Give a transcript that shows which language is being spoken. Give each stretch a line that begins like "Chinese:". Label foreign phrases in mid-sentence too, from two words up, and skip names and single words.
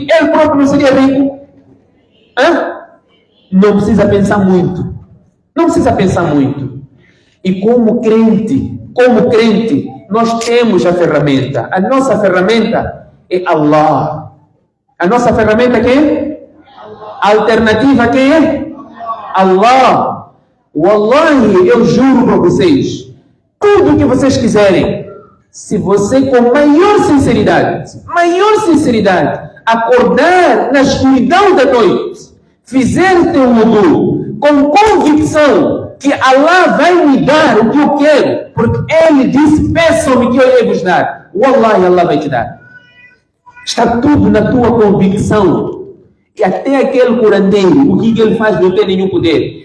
Portuguese: Ele próprio não seria rico. Não precisa pensar muito. Não precisa pensar muito. E como crente, nós temos a ferramenta. A nossa ferramenta é Allah. A nossa ferramenta quem é? A alternativa quem é? Allah. Wallahi, eu juro para vocês, tudo o que vocês quiserem, se você com maior sinceridade, acordar na escuridão da noite, fizer teu wudu com convicção que Allah vai me dar o que eu quero, porque Ele disse, peçam-me que eu irei vos dar. Wallahi, Allah vai te dar. Está tudo na tua convicção. E até aquele curandeiro, o que ele faz não tem nenhum poder.